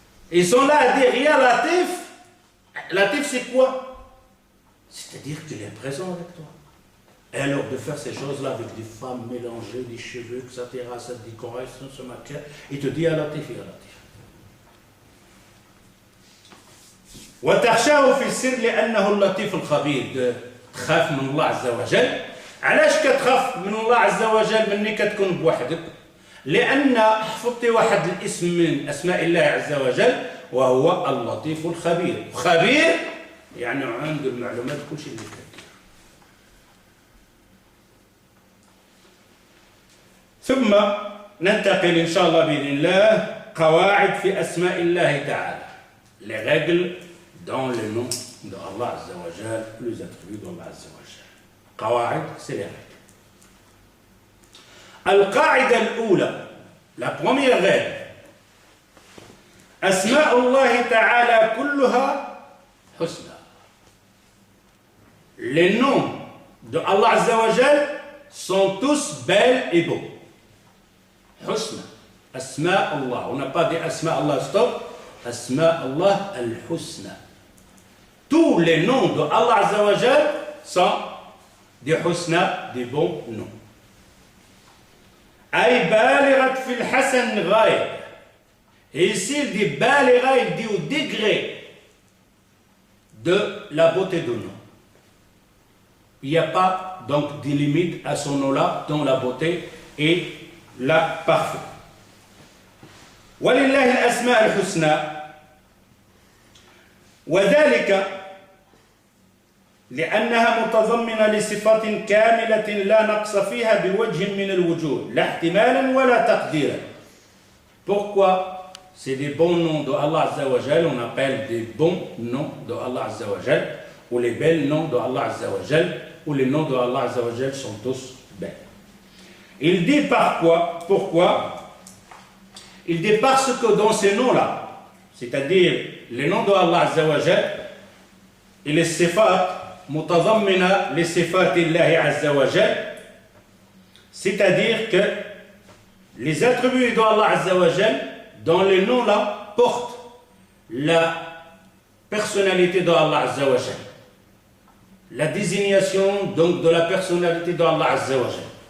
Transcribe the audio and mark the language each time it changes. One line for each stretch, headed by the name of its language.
French: Ils sont là à dire Ya Latif. Latif, c'est quoi? C'est-à-dire qu'il est présent avec toi. Et alors de faire ces choses-là avec des femmes mélangées, des cheveux, etc., ça te dit qu'on reste, se maquille, il te dit Ya Latif, Ya Latif.
Arabic: وتخشاه في السر لأنه اللطيف الخبير. تخاف من الله عز وجل. علاش كتخاف من الله عز وجل مني كتكون بوحدك؟ لأن حفظتي واحد الاسم من أسماء الله عز وجل وهو اللطيف الخبير. خبير يعني عنده المعلومات كل شيء اللي كدير. ثم ننتقل إن شاء الله بإذن الله قواعد في أسماء الله تعالى.
French: Les règles dans le nom d'Allah Azza wa Jal, les attributs d'Allah Azza wa Jal. Qawa'id, c'est les règles. Al-Qa'ida al-Oula, la première règle.
Arabic: Asma'ullahi ta'ala kulluha husna.
French: Les noms de Allah Azza wa Jal sont tous belles et beaux. Husna. Asma'ullah. On n'a pas dit Asma'ullah, stop. Asma Allah al-Husna. Tous les noms de Allah Azza wa Jal sont des Husna, des bons noms.
Arabic: Ay balirat fil hasan ghaya.
French: Et ici il dit balira, il dit au degré de la beauté de nom. Il n'y a pas donc de limite à son nom-là dans la beauté et la parfaite.
Arabic: ولله الأسماء الحسنى وذلك لأنها متضمنة لصفات كاملة لا نقص فيها بوجه من الوجوه لا احتمالا ولا تقديرا.
French: Pourquoi c'est des bons noms de Allah Azza wa Jal, on appelle des bons noms de Allah Azza wa Jal, ou les belles noms de Allah Azza wa Jal, ou les noms de Allah Azza wa Jal sont tous belles. Il dit pourquoi? Il dit parce que dans ces noms-là, c'est-à-dire les noms de Allah Azza wa Jal et les sifat mutadammina les sifat Illahi Azza wa Jal, c'est-à-dire que les attributs de Allah Azza wa Jal dans les noms-là portent la personnalité de Allah Azza wa Jal, la désignation donc de la personnalité de Allah Azza wa Jal.